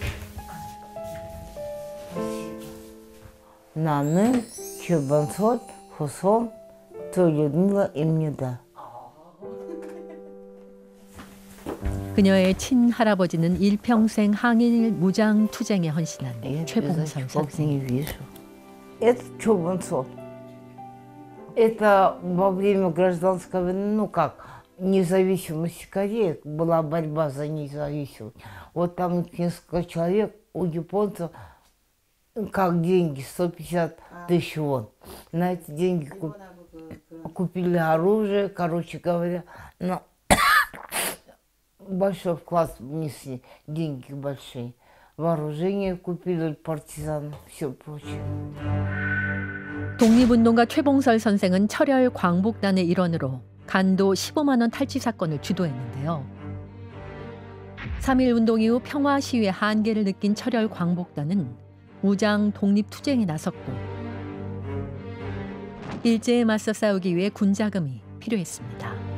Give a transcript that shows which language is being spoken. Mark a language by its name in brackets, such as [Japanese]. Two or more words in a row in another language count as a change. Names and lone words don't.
[Korean] 나는 최범솔 후손 조윤미입니다. 그녀의 친할아버지는 일평생 항일 무장 투쟁에 헌신한 최봉설 선생. [Russian] Это Чубанцов. Это во время гражданской войны, ну как, независимости Кореи, была борьба за независимость. Вот там несколько человек у японцев, как деньги, 150 тысяч вон. На эти деньги купили оружие, короче говоря, на большой вклад внесли, деньги большие. вооружение купили партизан, все прочее. [Korean] 독립운동가 최봉설 선생은 철혈 광복단의 일원으로 간도 15만 원 탈취 사건을 주도했는데요. 3.1 운동 이후 평화 시위의 한계를 느낀 철혈 광복단은 무장 독립 투쟁에 나섰고 일제에 맞서 싸우기 위해 군 자금이 필요했습니다.